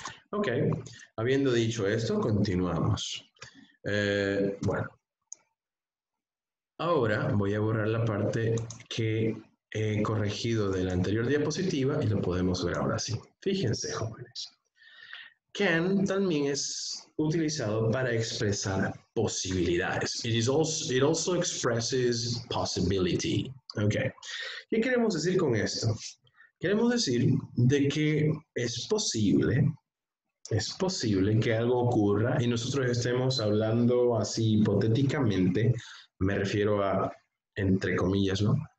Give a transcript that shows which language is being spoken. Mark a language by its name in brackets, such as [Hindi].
[Spanish] Ok, habiendo dicho esto, continuamos. Bueno, ahora voy a borrar la parte que he corregido de la anterior diapositiva y lo podemos ver ahora sí. Fíjense, jóvenes. Can también es utilizado para expresar posibilidades. [English] It also expresses possibility. Okay. [Spanish] ¿Qué queremos decir con esto? Queremos decir de que es posible que algo ocurra y nosotros estemos hablando así hipotéticamente, me refiero a, entre comillas, ¿no?